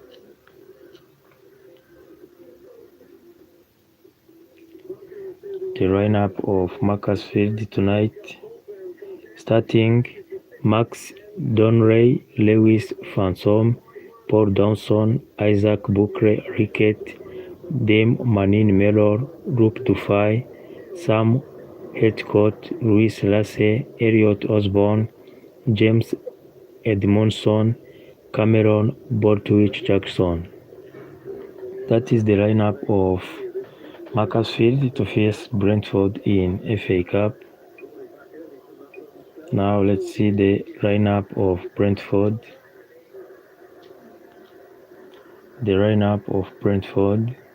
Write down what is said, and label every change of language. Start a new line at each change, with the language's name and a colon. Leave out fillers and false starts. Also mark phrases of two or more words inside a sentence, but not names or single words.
English: The lineup of Macclesfield tonight, starting Max Donray, Lewis Fansom, Paul Dawson, Isaac Bukre Rickett, Dame Manin Mellor, Rup Dufay, Sam Heathcote, Luis Lasse, Elliot Osborne, James Edmondson, Cameron Borthwick-Jackson. That is the lineup of Macclesfield to face Brentford in FA Cup. Now let's see the lineup of Brentford. The lineup of Brentford.